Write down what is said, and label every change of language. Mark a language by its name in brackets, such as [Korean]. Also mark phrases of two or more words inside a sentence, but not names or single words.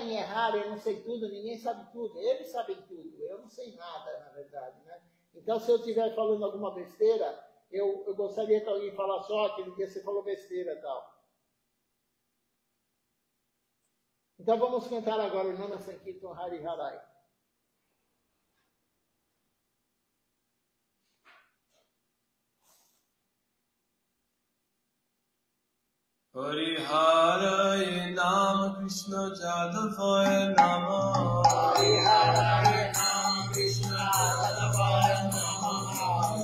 [Portuguese] Em errar, eu não sei tudo, ninguém sabe tudo. Eles sabem tudo, eu não sei nada, na verdade. Né? Então, se eu estiver falando alguma besteira, eu gostaria que alguém falasse, aquele dia você falou besteira e tal. Então, vamos cantar agora o [Sanskrit] नाम संकीर्तन हरि हरै. हरे नम कृष्ण जादवाय नम हरे नम कृष्ण जादवाय नम